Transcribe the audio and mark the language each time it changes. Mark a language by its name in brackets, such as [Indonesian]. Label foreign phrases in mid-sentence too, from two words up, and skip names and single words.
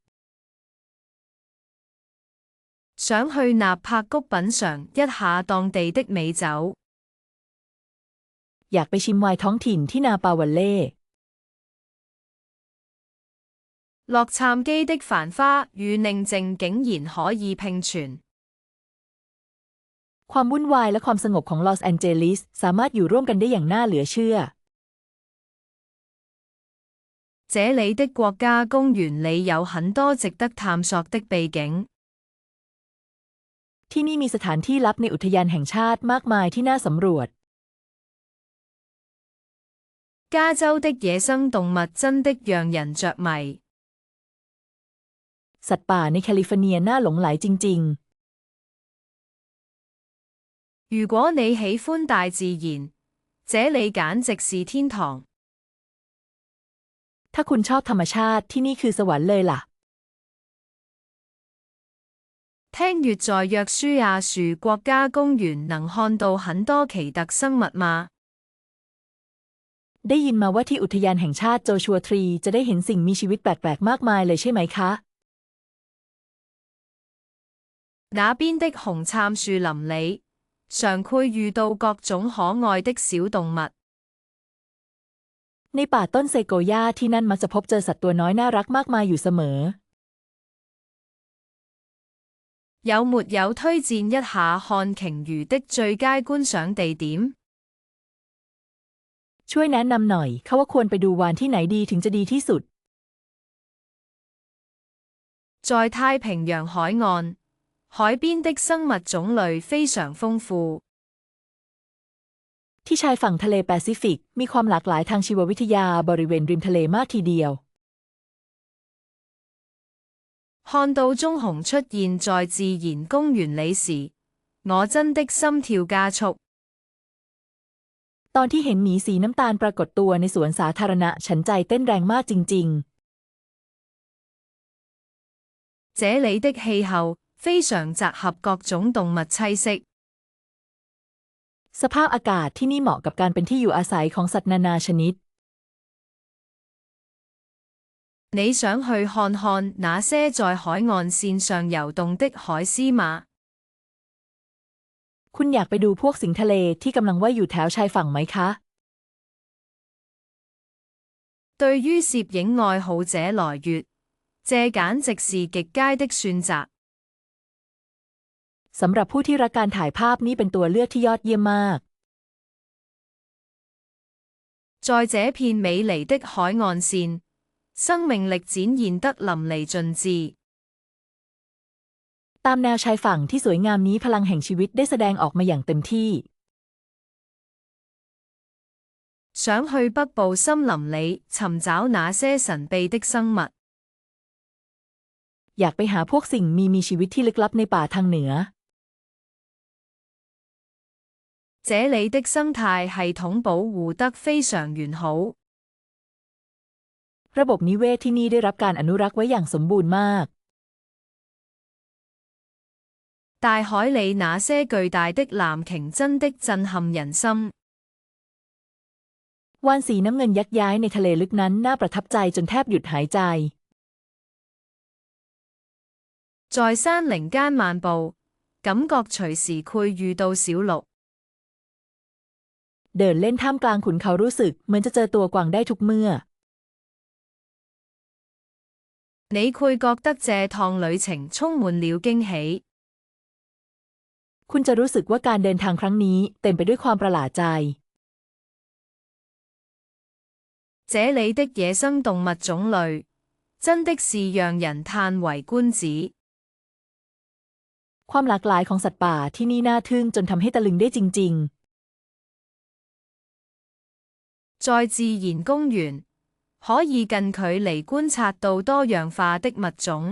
[Chinese] 想去納帕谷品嚐一下當地的美酒。 [Thai] อยากไปชิมไวน์ท้องถิ่นที่นาปาวัลเล่ [Chinese] 洛杉磯的繁花與寧靜竟然可以並存。 [Thai] ความวุ่นวายและความสงบของลอสแอนเจลิสสามารถอยู่ร่วมกันได้อย่างน่าเหลือเชื่อ [Chinese] 這裡的國家公園裡有很多值得探索的秘境。 [Thai] ที่นี่มีสถานที่ลับในอุทยานแห่งชาติมากมายที่น่าสำรวจ [Chinese] 加州的野生動物真的讓人着迷。 [Thai] สัตว์ป่าในแคลิฟอร์เนียน่าหลงใหลจริง [Chinese] 如果你喜歡大自然，這裡簡直是天堂。 [Thai] ถ้าคุณชอบธรรมชาติที่นี่คือสวรรค์เลยล่ะ [Chinese] 聽說在約書亞樹國家公園能看到很多奇特生物嗎？ [Thai] ได้ยินมาว่าที่อุทยานแห่งชาติโจชัวทรีจะได้เห็นสิ่งมีชีวิตแปลกๆมากมายเลยใช่ไหมคะ [Chinese] 那邊的紅杉樹林裡，常會遇到各種可愛的小動物。 [Thai] ในป่าต้นเซโกย่าที่นั่นมักจะพบเจอสัตว์ตัวน้อยน่ารักมากมายอยู่เสมอ [Chinese] 有沒有推薦一下看鯨魚的最佳觀賞地點？ [Thai] ช่วยแนะนำหน่อยเขาว่าควรไปดูวาฬที่ไหนดีถึงจะดีที่สุด [Chinese] 在太平洋海岸，海邊的生物種類非常豐富。 [Thai] ที่ชายฝั่งทะเลแปซิฟิกมีความหลากหลายทางชีววิทยาบริเวณริมทะเลมากทีเดียว [Chinese] 看到棕熊出現在自然公園裏時，我真的心跳加速。 [Thai] ตอนที่เห็นหมีสีน้ำตาลปรากฏตัวในสวนสาธารณะฉันใจเต้นแรงมากจริง [Chinese] ๆ這裏的氣候非常集合各種動物棲息。 [Thai] สภาพอากาศที่นี่เหมาะกับการเป็นที่อยู่อาศัยของสัตว์นานาชนิด [Chinese] 你想去看看那些在海岸線上游動的海獅嗎？ [Thai] คุณอยากไปดูพวกสิงทะเลที่กำลังว่ายอยู่แถวชายฝั่งไหมคะ [Chinese] 對於攝影愛好者來說，這簡直是極佳的選擇。 [Thai] สำหรับผู้ที่รักการถ่ายภาพนี้เป็นตัวเลือกที่ยอดเยี่ยมมาก [Chinese] 在這片美麗的海岸線，生命力展現得淋漓盡致。 [Thai] ตามแนวชายฝั่งที่สวยงามนี้พลังแห่งชีวิตได้แสดงออกมาอย่างเต็มที่ [Chinese] 想去北部森林裏尋找那些神秘的生物。 [Thai] อยากไปหาพวกสิ่งมีชีวิตที่ลึกลับในป่าทางเหนือ [Chinese] 這裏的生態系統保護得非常完好。 [Thai] ระบบนิเวศที่นี่ได้รับการอนุรักษ์ไว้อย่างสมบูรณ์มาก [Chinese] 大海裏那些巨大的藍鯨真的震撼人心。 [Thai] วาฬสีน้ำเงินยักษ์ย้ายในทะเลลึกนั้นน่าประทับใจจนแทบหยุดหายใจ [Chinese] 在山林間漫步，感覺隨時會遇到小鹿。 [Thai] เดินเล่นท่ามกลางขุนเขารู้สึกเหมือนจะเจอตัวกวางได้ทุกเมื่อ [Chinese] 你會覺得這趟旅程充滿了驚喜。 [Thai] คุณจะรู้สึกว่าการเดินทางครั้งนี้เต็มไปด้วยความประหลาดใจ [Chinese] 這裏的野生動物種類真的是讓人嘆為觀止。 [Thai] ความหลากหลายของสัตว์ป่าที่นี่น่าทึ่งจนทำให้ตะลึงได้จริง [Chinese] 在自然公園，可以近距離觀察到多樣化的物種。